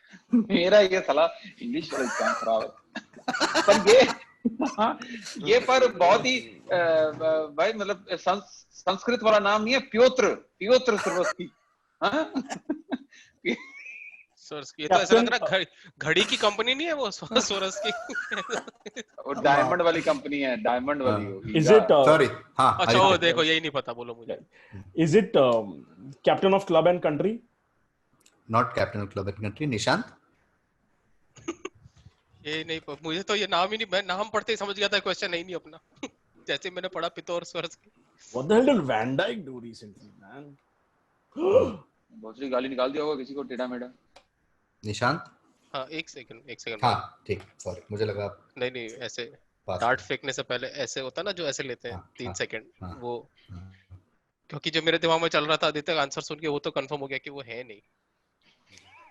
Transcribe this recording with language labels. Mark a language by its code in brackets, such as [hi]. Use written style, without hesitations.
[hi] मेरा ये साला इंग्लिश वाला इतना खराब है, पर ये पर बहुत ही भाई मतलब संस्कृत वाला नाम नहीं है, प्योत्र श्रोवस्की। Swarovski, ये तो ऐसा लग रहा है घड़ी की कंपनी नहीं है वो Swarovski. वो डायमंड वाली कंपनी है, डायमंड वाली होगी. [en] Is it Sorry. [hi] हाँ. अच्छा वो Aditya. देखो यही नहीं पता, बोलो मुझे. [en] is it captain of club and country? Not captain of club and country. Nishant. [hi] ये नहीं मुझे तो ये नाम ही नहीं, मैं नाम पढ़ते ही समझ गया था क्वेश्चन नहीं अपना. जैसे मैंने पढ़ा पितौर Swarovski. [en] What the hell did Van Dijk do recently, man? [hi] बहुत सी गाली निकाल दिया होगा किसी को टेढ़ा मेढ़ा. निशांत. हाँ एक सेकंड. हाँ ठीक. सॉरी मुझे लगा. नहीं ऐसे डार्ट फेंकने से पहले ऐसे होता ना जो ऐसे लेते हैं 3 सेकंड वो. क्योंकि जो मेरे दिमाग में चल रहा था आदित्य का आंसर सुन के वो तो कंफर्म हो गया कि वो है नहीं.